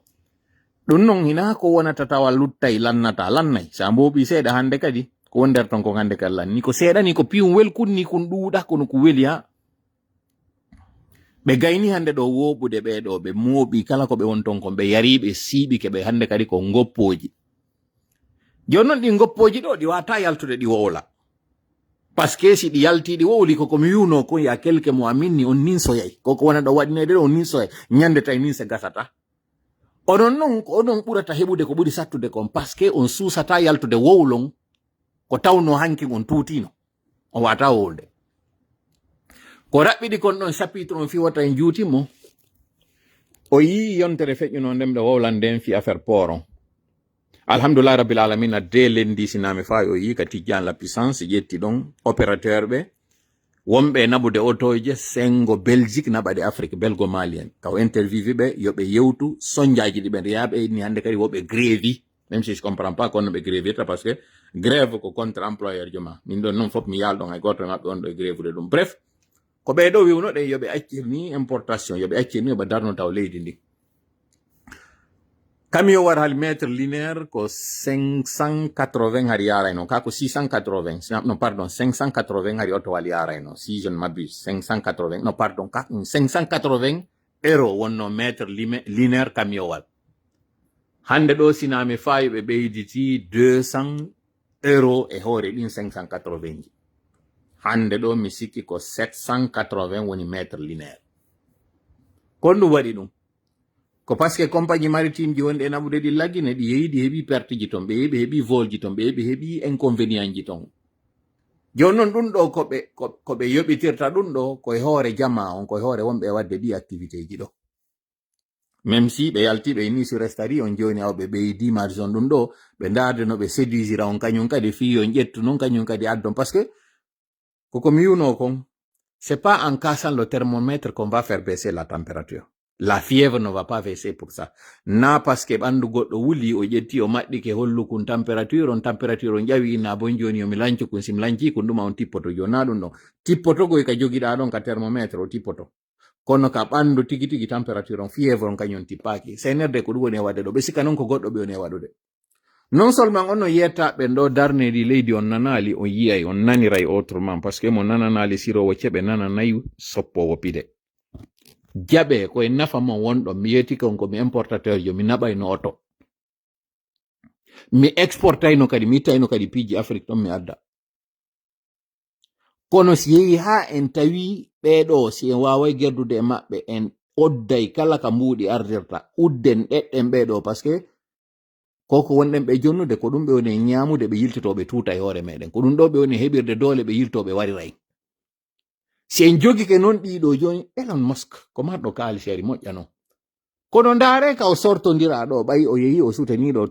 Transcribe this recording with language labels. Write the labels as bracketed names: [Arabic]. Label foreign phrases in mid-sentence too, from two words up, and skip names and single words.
[Fula] ɗum non hina ko wonata tawa luttay lannay sa mboɓi seeɗa hande kadi ko won nder ton ko hande kadi lanni ko seeɗa ni ko piyum welkun ni kon ɗuuɗa kono ko weli ha ɓe gayni hande ɗo woɓude ɓeɗo ɓe mooɓi kala ko ɓe won ton kon ɓe yari ɓe siiɓike ɓe hande kadi ko ngoppoji. joni noon ɗi ngoppoji ɗo ɗi wata yaltude ɗi wowla, [French] par ce que [Fula] si ɗi yalti ɗi wowli koko mi wiwno kon ya quelque mo aminni on ninsoyay koko wona ɗo waɗinede ɗo on ninsoyay ñande tay ninse gasata. onon non ko onon ɓurata heɓude ko ɓuri sattude kon [French] par ce que [Fula] on suusata yaltude wowlon ko tawno hanki on tuutino on wata wowlde. ko raɓɓiɗi kon ɗon chapitre on fiwata en juutimo o yi yontere feƴƴuno ndemɗe wowlan nden fi affaire port on. [Arabic] الحمد لله رب العالمين [Fula] de lendi sinami fa o yi ka tijjan [French] la puissance [Fula] ƴetti ɗon opérateur ɓe wonɓe naɓude otoje sengo Belgique naɓaɗe Afrique belgo malien kaw interviewe ɓe yoɓe yewtu sonjaji ɗi ɓe yaɓe ni hande kadi woɓe grévi, [French] même si je comprends pas [Fula] kono ɓe grévita par ce que grève ko [French] contre employeur [Fula] joma min ɗon non fof mi yalɗon hay goto maɓɓe on ɗo grève de ɗum. Bref, ko ɓeɗo wiwno ɗe yoɓe accirni importation, yoɓe accirni yoɓe darno taw leydi ndi. camion war hal [French] mètre linéaire [Fula] ko 580 hari yarayno ka ko 680 [French] non pardon [Fula] 580 hari oto wal yarayno [French] si je ne m'abuse [Fula] 580 [French] non pardon [Fula] ka 580 euro wonno [French] mètre linéaire camion [Fula] wal. hande ɗo sinami fayi ɓe ɓeyditi 200 euro e hoore ɗin 580 ji. hande ɗo mi sikki ko 780 woni [French] mètre linéaire. [Fula] kon ɗum waɗi ɗum ko [French] par ce que compagnie maritime [Fula] ji wonɗe naɓude ɗi laggine ɗi yehi ɗi heeɓi perte ji ton, ɓe yehi ɓe heeɓi vol ji ton, ɓe yehi ɓe heeɓi inconvénient ji ton. joni noon ɗum ɗo ko ɓe yoɓitirta ɗum ɗo koye hoore jama on, koye hoore wonɓe wadde ɗi activité ji ɗo. même si ɓe yalti ɓe ni sur restari on joni aw ɓe ɓeydi marge on ɗum ɗo ɓe darde no ɓe séduisira on kañum kadi fi on ƴettu noon kañum kadi addon. [French] par ce que [Fula] koko mi wiwno kon [French] c'est pas en cassant le thermomètre qu'on va faire baisser la température. La fièvre ne va pas baisser pour ça. [Fula] Na [French] parce que [Fula] ɓandu goɗɗo wuli o ƴetti o maɗɗike hollukun température on ƴawi na bon joni yomi lancu kun sim lanci kun ɗuma on tippoto joni na ɗum ɗon tippotogoy ka jogiɗa ɗon ka thermomètre o tippoto kono ka ɓandu tigi tigi température on fièvre on kañum tippaki senerde ko ɗum woni e waɗde ɗo ɓe sikka noon ko goɗɗo ɓe woni e waɗude. [French] non seulement [Fula] on no yettaɓe ɗo darnedi leydi on nanali on yiyay on naniray autrement [French] par ce que [Fula] mo nananali sirowo ceɓe nananayi soppowo pide jaɓe koye nafa mon wonɗo mi yeti kon komi importateur jo mi naɓayno oto mi exportayno kadi mi ittayno kadi piiji Afrique ɗon mi adda. kono si yehi ha en tawi ɓeɗo si en waway gerdude e maɓɓe en odday kala ka mbuuɗi ardirta udden ɗeɗɗen ɓeɗo [French] par ce que [Fula] koko wonɗen ɓe jonnude ko ɗum ɓe woni e ñamude ɓe yiltotoɓe tuuta e hoore meɗen ko ɗum ɗo ɓe woni heɓirde doole ɓe yiltoɓe wariray. si en jogike noon ɗiɗo joni Elon Musk ko marɗo kaaliseri moƴƴa noon kono ndaare ka o sortodira ɗo ɓayi o yehi o sutaniɗo